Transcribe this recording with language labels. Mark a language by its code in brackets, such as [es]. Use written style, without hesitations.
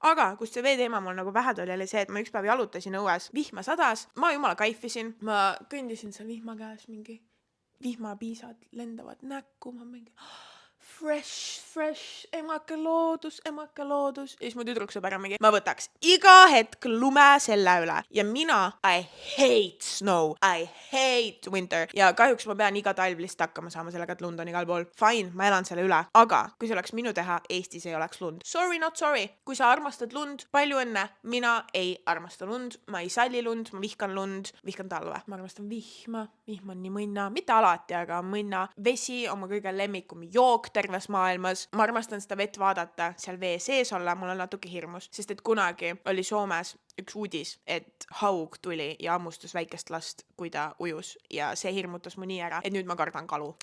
[et] Aga kust see veeteema mul nagu vähe tuli, oli see, et ma üks päev jalutasin õues, vihma sadas, ma jumala kaifisin, ma kõndisin seal vihma käes, mingi vihmapiisad lendavad näkku, ma mingi fresh, emake loodus. Ja siis mu tüdruksõber on mingi, ma võtaks iga hetk lume selle üle. Ja mina, [en] I hate snow, I hate winter. [et] Ja kahjuks ma pean iga talv lihtsalt hakkama saama sellega, et lund on igal pool. Fine, ma elan selle üle. Aga kui see oleks minu teha, Eestis ei oleks lund. [en] Sorry, not sorry. [et] Kui sa armastad lund, palju õnne. Mina ei armasta lund, ma ei salli lund, ma vihkan lund, vihkan talve. Ma armastan vihma on nii mõnna, mitte alati, aga mõnna. Vesi on mu kõige lemmikum jook terves maailmas. Ma armastan seda vett vaadata, seal vee sees olla, mul on natuke hirmus, sest et kunagi oli Soomes üks uudis, et haug tuli ja ammustas väikest last, kui ta ujus ja see hirmutas mu nii ära, et nüüd ma kardan kalu.